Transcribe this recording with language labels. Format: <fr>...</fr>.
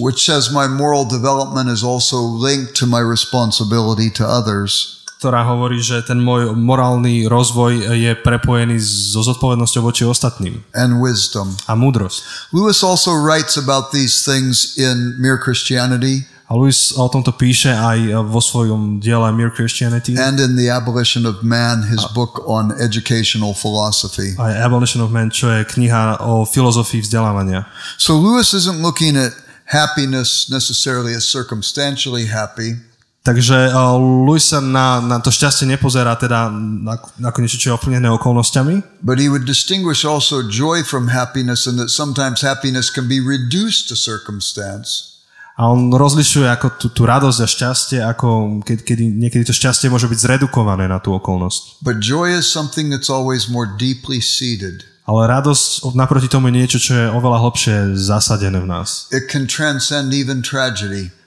<en>Which says my moral development is also linked to my responsibility to others.</en> <sk>Ktorá hovorí, že ten môj morálny rozvoj je prepojený so zodpovednosťou voči ostatným.</sk> <en>And wisdom.</en> <sk>A múdrosť.</sk> <en>Lewis also writes about these things in Mere Christianity.</en> <sk>A Lewis o tomto píše aj vo svojom diele Mere Christianity.</sk> <en>And in The Abolition of Man, his book on educational philosophy.</en> <sk>Aj Abolition of Man, čo je kniha o filozofii vzdelávania.</sk> <en>So Lewis isn't looking at happiness necessarily as circumstantially happy.</en> <sk>Takže Lewis sa na to šťastie nepozerá teda ako niečo, čo je ovplyvnené okolnostiami.</sk> <en>But he would distinguish also joy from happiness and that sometimes happiness can be reduced to circumstance.</en> <sk>A on rozlišuje ako tú radosť a šťastie, ako niekedy to šťastie môže byť zredukované na tú okolnosť.</sk> <en>But joy is something that's always more deeply seated.</en> <sk>Ale radosť naproti tomu je niečo, čo je oveľa hlbšie zasadené v nás.</sk> <en>It can transcend even tragedy.</en>